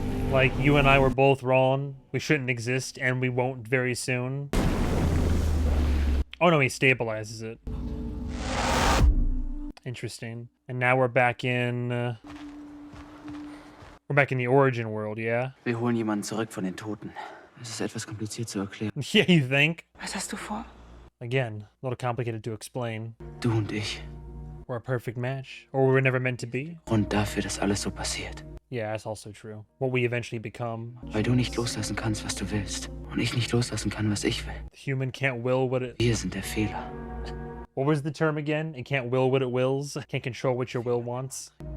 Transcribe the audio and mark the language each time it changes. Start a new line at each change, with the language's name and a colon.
English: Like, you and I were both wrong. We shouldn't exist, and we won't very soon. Oh no, he stabilizes it. Interesting. And now we're back in... we're back in the origin world, yeah?
German: Wir holen jemanden zurück von den Toten. Es ist etwas kompliziert zu erklären.
English: Yeah, you think?
German: Was hast du vor?
English: Again, a little complicated to explain.
German: Du und ich.
English: We're a perfect match. Or we were never meant to be.
German: Grund dafür, dass alles so passiert.
English: Yeah, that's also true. What we eventually become.
German: Weil du nicht loslassen kannst, was du willst. Und ich nicht loslassen kann, was ich will.
English: The human can't will what it...
German: Wir sind der Fehler.
English: What was the term again? It can't will what it wills. Can't control what your will wants.